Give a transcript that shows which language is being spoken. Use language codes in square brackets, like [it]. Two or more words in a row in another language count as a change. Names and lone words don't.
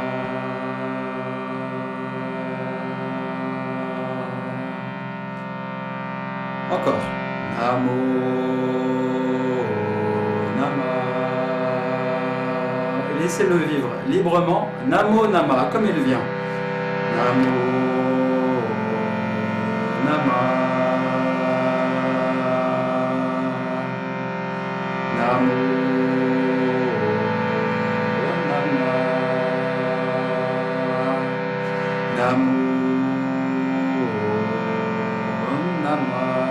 [fr] Encore. [sa] Namo Namah. [fr] Laissez-le vivre librement. [sa] Namo Namah, [fr] comme il vient. [sa] Namo Namah. Namo Namah. Namo Namah.